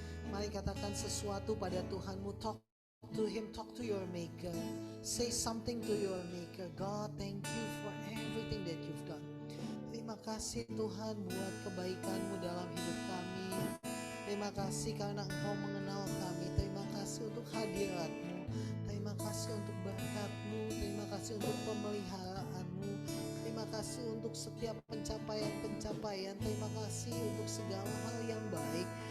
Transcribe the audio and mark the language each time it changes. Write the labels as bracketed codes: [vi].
[id] Mari katakan sesuatu pada Tuhanmu. [en] Talk to Him, talk to your Maker. Say something to your Maker. God, thank you for everything that you've done. [id] Terima kasih Tuhan buat kebaikan-Mu dalam hidup kami. Terima kasih karena Engkau mengenal kami. Terima kasih untuk hadirat-Mu. Terima kasih untuk berkat-Mu. Terima kasih untuk pemeliharaanmu. Terima kasih untuk setiap pencapaian-pencapaian. Terima kasih untuk segala hal yang baik.